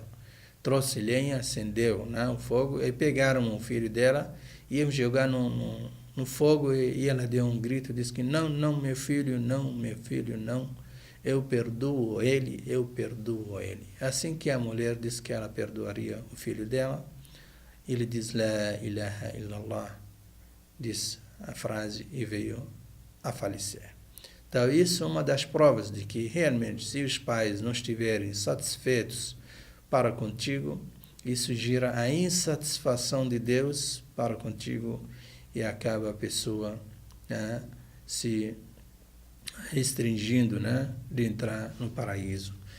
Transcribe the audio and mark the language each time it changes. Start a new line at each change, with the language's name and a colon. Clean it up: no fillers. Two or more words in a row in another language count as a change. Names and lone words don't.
Portuguese: Trouxe lenha, acendeu, né, o fogo, e pegaram o filho dela, iam jogar no fogo, e ela deu um grito, disse que não, meu filho, não, eu perdoo ele. Assim que a mulher disse que ela perdoaria o filho dela, ele diz,
Arabic: لا إله إلا الله,
Portuguese: disse a frase e veio a falecer. Então, isso é uma das provas de que, realmente, se os pais não estiverem satisfeitos para contigo, isso gira a insatisfação de Deus para contigo e acaba a pessoa, né, se restringindo, né, de entrar no paraíso.